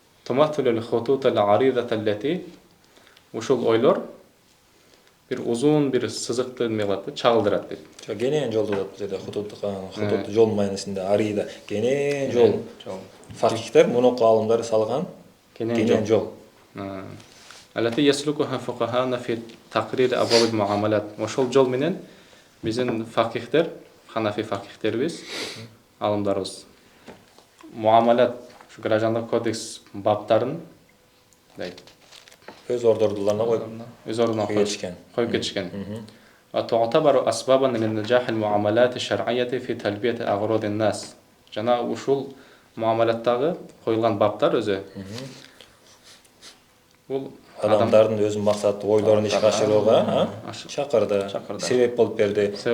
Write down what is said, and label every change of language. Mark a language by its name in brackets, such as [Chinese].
[Arabic] تمثل الخطوط العريضة التي [Kyrgyz] ушул ойлор бир узун бир сызыкты неме кылат, чагылдырат дейт. Кенен жол болот бул жерде хутут жол маанисинде арида кенен жол. Факихтер мунуку алымдары салган кенен жол. [Arabic] التي يسلكها فقهاءنا في تقرير أبواب المعاملات. [Kyrgyz] ошол жол менен биздин факихтер, ханафи факихтерибиз, алымдарыбыз муамалат граждандык кодекс баптарын өз ордордуларына коюп кетишкен. [Arabic] وتعتبر أسبابا لنجاح المعاملات الشرعية في تلبية أغراض الناس. [Kyrgyz] Жана ушул муамалаттагы коюлган баптар өзү бул адамдардын өз максаты, ойлорун ишке ашырууга чакырды, себеп болуп берди.